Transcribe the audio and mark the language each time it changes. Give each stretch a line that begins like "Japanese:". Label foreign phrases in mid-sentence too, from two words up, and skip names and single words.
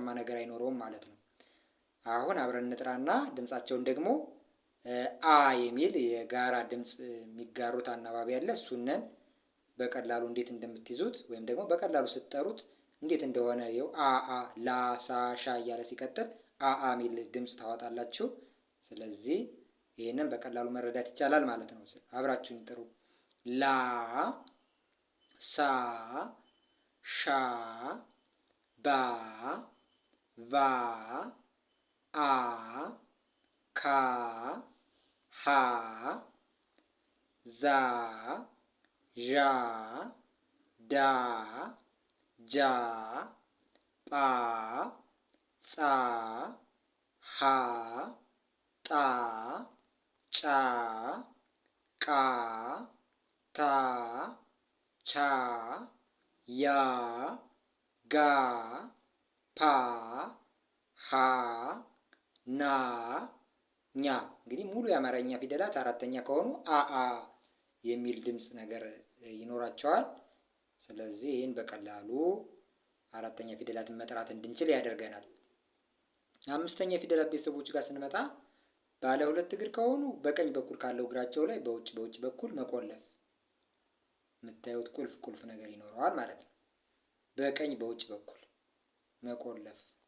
Amharic: ነገር አይኖረውም ማለት ነው። አሁን አብረን እንጥራና ድምጻቸውን ደግሞ አ የሚል የጋራ ድምጽ የሚጋሩት አናባቢ አለ። እሱነን በቀላሉ እንዴት እንደምትይዙት ወይም ደግሞ በቀላሉ ስትጠሩት እንዴት እንደሆነ ይኸው አ ላ ሳ ሻ እያለ ሲቀጥል አ ሚል ድምጽ ታወጣላችሁ። ስለዚህ ይህንን በቀላሉ መረዳት ይቻላል ማለት ነው። አብራችሁን ጥሩ። ላ ሳ ሻ ባ ቫ አ ካ ሀ ዛ ዣ ዳ ጃ ጳ ጻ ሀ ጣ ጫ ቃ ታ ቻ ያ ጋ ፓ ሀ ና ኛ። እንግዲህ ሙሉ የአማርኛ ፊደላት አራተኛ ከሆኑ አ የሚል ድምፅ ነገር ይኖራቸዋል። ስለዚህ ይህን በቀላሉ አራተኛ ፊደላትን መጥራት እንድንችል ያደርገናል። አምስተኛ የፊደላት ቤተሰቦች ጋር ስንመጣ ባለ ሁለት እግር ከሆኑ በቀኝ በኩል ካለው እግራቸው ላይ በውጭ በኩል መቆለፍ፣ የምታዩት ቁልፍ ነገር ይኖረዋል ማለት ነው። በቀኝ በውጭ በኩል መቆለፍ